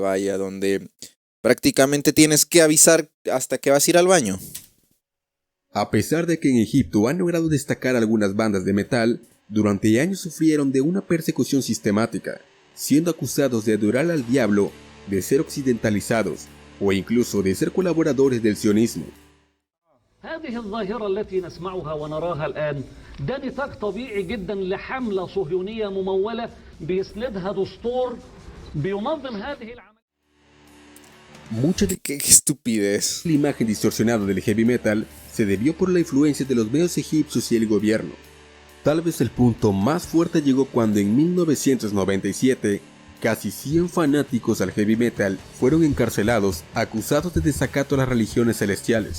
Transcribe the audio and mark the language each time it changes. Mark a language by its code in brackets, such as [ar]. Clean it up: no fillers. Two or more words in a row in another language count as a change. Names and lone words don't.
[es] Vaya, donde prácticamente tienes que avisar hasta que vas a ir al baño. A pesar de que en Egipto han logrado destacar algunas bandas de metal, durante años sufrieron de una persecución sistemática, siendo acusados de adorar al diablo, de ser occidentalizados o incluso de ser colaboradores del sionismo. [ar] هذه الظاهرة التي نسمعها ونراها الآن ده نتاج طبيعي جدا لحملة صهيونية ممولة بيسندها دستور بينظم هذه العملية. [es] Mucha de ¡Qué estupidez! la imagen distorsionada del heavy metal se debió por la influencia de los medios egipcios y el gobierno. Tal vez el punto más fuerte llegó cuando en 1997 casi 100 fanáticos al heavy metal fueron encarcelados acusados de desacato a las religiones celestiales.